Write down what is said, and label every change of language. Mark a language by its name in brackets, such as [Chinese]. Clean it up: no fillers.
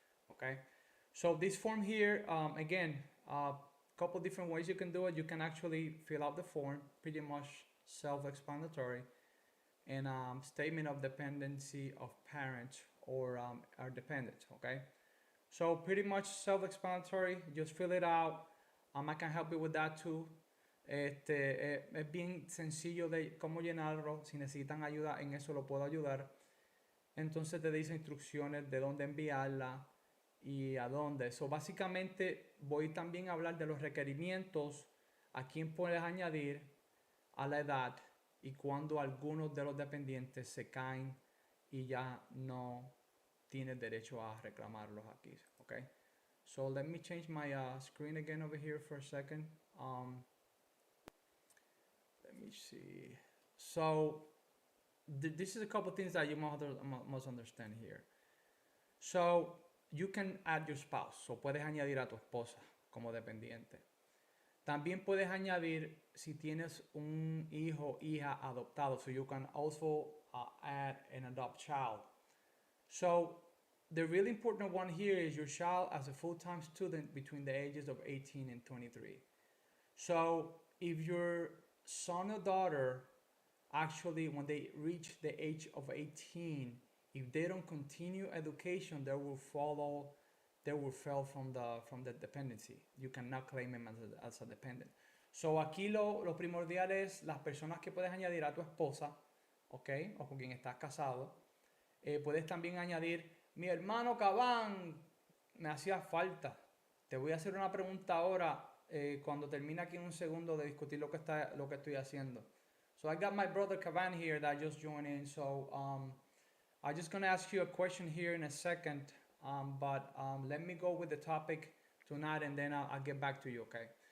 [English] Okay, so this form here, again, couple different ways you can do it. You can actually fill out the form, pretty much self-explanatory, and statement of dependency of parents or our dependents. Okay, so pretty much self-explanatory. Just fill it out. I can help you with that too. [Spanish] Es bien sencillo de cómo llenarlo. Si necesitan ayuda en eso, lo puedo ayudar. Entonces te dice instrucciones de dónde enviarla y a dónde. So básicamente voy también a hablar de los requerimientos, a quién puedes añadir, a la edad y cuando algunos de los dependientes se caen y ya no tienes derecho a reclamarlos aquí. [English] Okay, so let me change my screen again over here for a second. Let me see. So this is a couple things that you must understand here. So you can add your spouse. [Spanish] So puedes añadir a tu esposa como dependiente. También puedes añadir si tienes un hijo, hija adoptado. [English] So you can also add an adopt child. So the really important one here is your child as a full-time student between the ages of 18 and 23. So if your son or daughter, actually when they reach the age of 18, if they don't continue education, they will fail from the dependency. You cannot claim them as a dependent. [Spanish] So aquí lo primordial es las personas que puedes añadir a tu esposa, okay, o con quien estás casado. Puedes también añadir, mi hermano Cabán me hacía falta. Te voy a hacer una pregunta ahora cuando termine aquí en un segundo de discutir lo que estoy haciendo. [English] So I got my brother Cavan here that just joined in. So I'm just gonna ask you a question here in a second. But let me go with the topic tonight, and then I'll get back to you, okay?